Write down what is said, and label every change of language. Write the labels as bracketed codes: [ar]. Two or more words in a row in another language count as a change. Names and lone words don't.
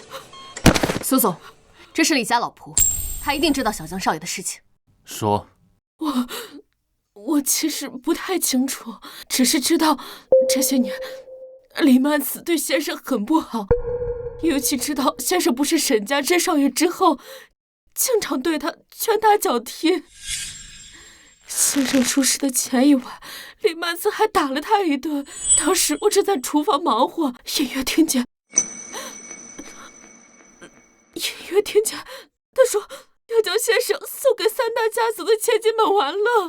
[zh] 蘇總，這是李家老僕，他一定知道小江少爺的事情。說。我其實不太清楚，只是知道這些年李曼子對先生很不好，尤其知道先生不是沈家真少爺之後，經常對他拳打腳踢。先生出事的前一晚，李曼子還打了他一頓。當時我正在廚房忙活，隱約聽見他說要將先生送給三大家族的千金們玩樂。